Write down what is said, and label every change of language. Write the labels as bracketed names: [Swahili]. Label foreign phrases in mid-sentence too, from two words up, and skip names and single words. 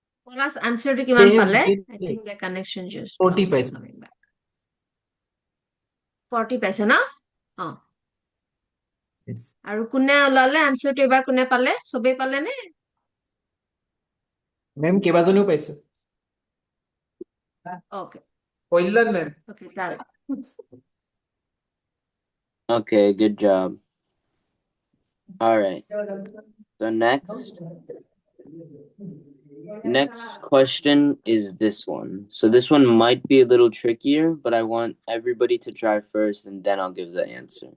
[English] Plus answer to kiman Same, [Assamese] pale? [English] same I thing. think the connection just 40 dropped. paisa. Coming back. 40 paisa na? Oh. Yes. [Assamese] আৰু কোনে ওলালে আনসাৰটো এবাৰ কোনে পালে সবে পালে নে মেম কেইবাজনীও পাইছে ওকে কল্যাণ মেম [Bangla] ওকে তাহলে [English] Okay, good job. All right. So next question is this one. So this one might be a little trickier, but I want everybody to try first and then I'll give the answer.